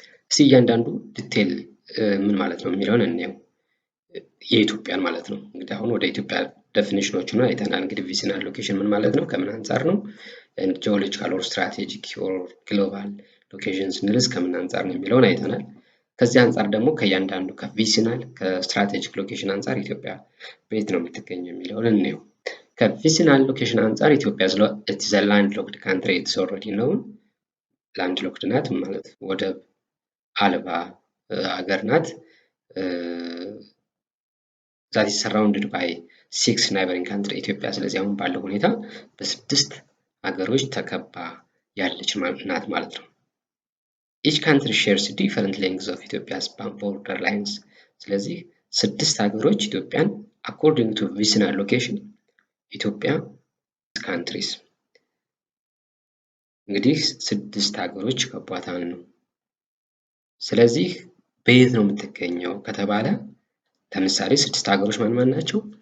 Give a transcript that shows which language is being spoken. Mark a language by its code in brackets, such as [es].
[am] እስኪ እያንዳንዱ ዲቴል ምን ማለት ነው የሚለውን እንየው። የኢትዮጵያን ማለት ነው። እንግዲህ አሁን ወደ ኢትዮጵያ ዴፊኒሽኖቹን አይተናል። እንግዲህ ቪዝናል ሎኬሽን ምን ማለት ነው፣ ከምን አንጻር ነው፣ ጂኦሎጂካል ኦር ስትራቴጂክ ኦር ግሎባል ሎኬሽን ስንልስ ከምን አንጻር ነው የሚለውን አይተናል። ከዚህ አንጻር ደግሞ ከእያንዳንዱ ከቪዝናል ከስትራቴጂክ ሎኬሽን አንጻር ኢትዮጵያ በየት ነው የምትገኘው የሚለውን እንየው። ከቪዝናል ሎኬሽን አንጻር ኢትዮጵያ [en] it is a landlocked country. it's already known. [am] landlocked ናት ማለት ወደብ አልባ ሀገር ናት። [en] that is surrounded by 6 neighboring countries. [am] ኢትዮጵያ ስለዚህ አሁን ባለው ሁኔታ በ6 ሀገሮች ተከባ ያለች ናት ማለት ነው። [en] each country shares different lengths of Ethiopia's border lines. [am] ስለዚህ 6 ሀገሮች ኢትዮጵያን [en] according to vicinal location [am] ኢትዮጵያ countries እንግዲህ 6 ሀገሮች ከቧታን ነው። ስለዚህ በየት ነው የምትገኘው ከተባለ ለምሳሌ 6 ሀገሮች ማን ናቸው?